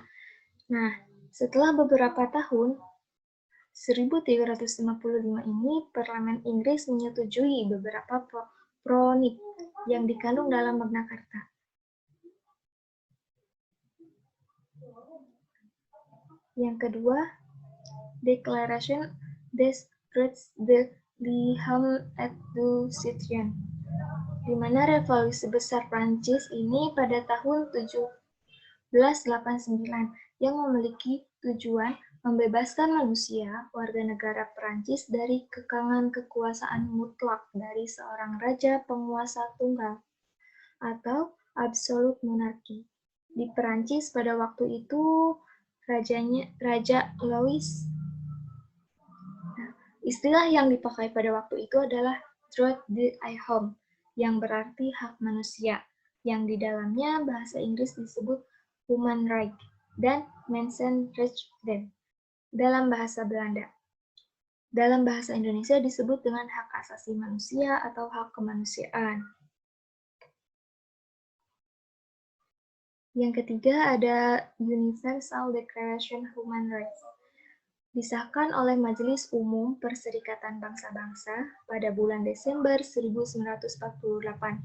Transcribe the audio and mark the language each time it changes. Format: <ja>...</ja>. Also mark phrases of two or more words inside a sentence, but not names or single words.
<id>Nah, setelah beberapa tahun, 1355 ini, Parlemen Inggris menyetujui beberapa pronip yang dikandung dalam Magna Carta. Yang kedua,</id> <fr>Déclaration des Droits de l'Homme et du Citoyen,</fr> <id>di mana revolusi besar Prancis ini pada tahun 1789 yang memiliki tujuan membebaskan manusia, warga negara Perancis dari kekangan kekuasaan mutlak dari seorang raja penguasa tunggal atau absolute monarki. Di Perancis pada waktu itu Raja Louis. Istilah yang dipakai pada waktu itu adalah</id> <fr>droit de l'homme,</fr> <id>yang berarti hak manusia, yang di dalamnya bahasa Inggris disebut</id> <en>human right</en> <id>dan mensenrechten dalam bahasa Belanda. Dalam bahasa Indonesia disebut dengan hak asasi manusia atau hak kemanusiaan. Yang ketiga ada Universal Declaration of Human Rights, disahkan oleh Majelis Umum Perserikatan Bangsa-Bangsa pada bulan Desember 1948.</id>